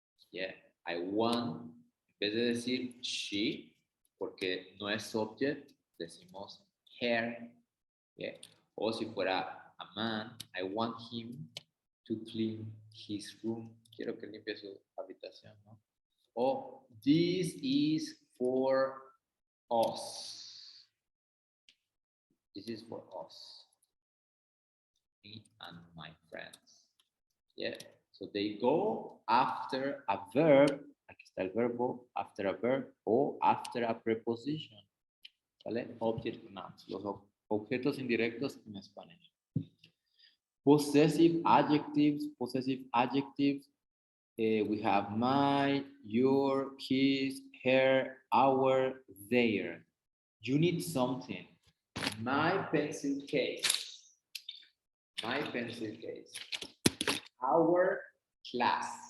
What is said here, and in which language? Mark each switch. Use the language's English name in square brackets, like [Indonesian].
[English] Yeah, I want, [Spanish] en vez de decir she, porque no es subject, decimos her. Yeah. O si fuera [English] a man, I want him to clean his room. [Spanish] Quiero que limpie su habitación, ¿no? [English] O this is for us. This is for us. Me and my friends. Yeah. So they go after a verb. [Spanish] Aquí está el verbo. [English] After a verb o after a preposition. ¿Vale? Object pronouns. [Spanish] Los objetos indirectos en español. [English] Possessive adjectives. Possessive adjectives. We have my, your, his, her, our, their. You need something. My pencil case. My pencil case. Our class.